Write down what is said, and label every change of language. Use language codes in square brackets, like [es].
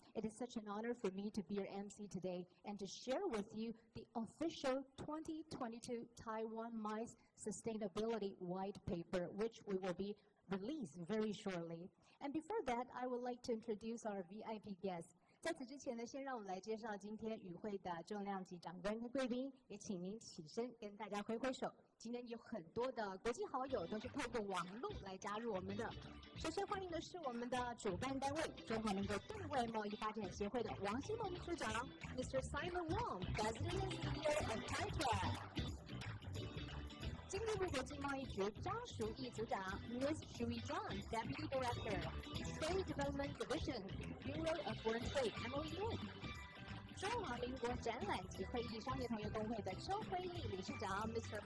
[en] It is such an honor for me to be your MC today and to share with you the official 2022 Taiwan MICE Sustainability White Paper, which we will be released very shortly. And before that, I would like to introduce our VIP guests. [zh] 在此之前呢，先让我们来介绍今天与会的重量级长官跟贵宾，也请您起身跟大家挥挥手。今天有很多的国际好友都是透过网络来加入我们的。首先欢迎的是我们的主办单位中华民国对外贸易发展协会的王新龙秘书长 ，Mr. [en] Simon Wong, President and CEO of TITA。 [zh] 经济部国际贸易局张淑义组长 ，Ms. [en] Shui Zhang, Deputy Director, State Development Division, Bureau of Foreign Trade, MOU。 [zh] 中华民国展览及会议商业同业工会的周辉立理事长 ，Mr.